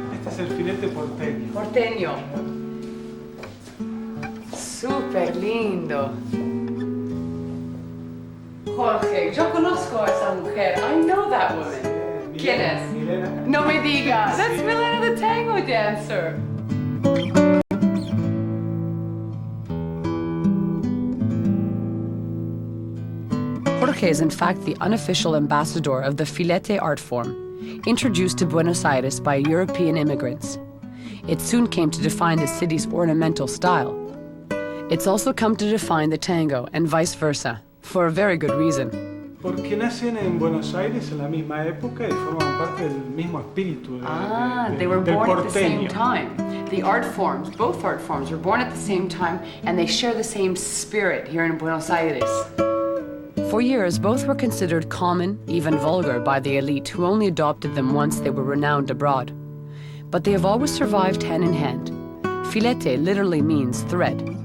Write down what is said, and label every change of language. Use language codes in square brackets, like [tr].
[es] Este es el filete porteño. porteño. Súper lindo. Jorge, yo conozco a esa mujer. [en] I know that woman. [es] ¿Quién es? Milena. No me digas. [en] That's Milena the tango dancer. Jorge is in fact the unofficial ambassador of the filete art form, introduced to Buenos Aires by European immigrants. It soon came to define the city's ornamental style. It's also come to define the tango and vice versa, for a very good reason. [es] Porque nacen en Buenos Aires en la misma época y forman parte del mismo espíritu [en] They were [es] del [en] born at the same [es] porteño. [en] time. The art forms, both art forms, were born at the same time, and they share the same spirit here in Buenos Aires. For years, both were considered common, even vulgar, by the elite, who only adopted them once they were renowned abroad. But they have always survived hand in hand. Filete literally means thread.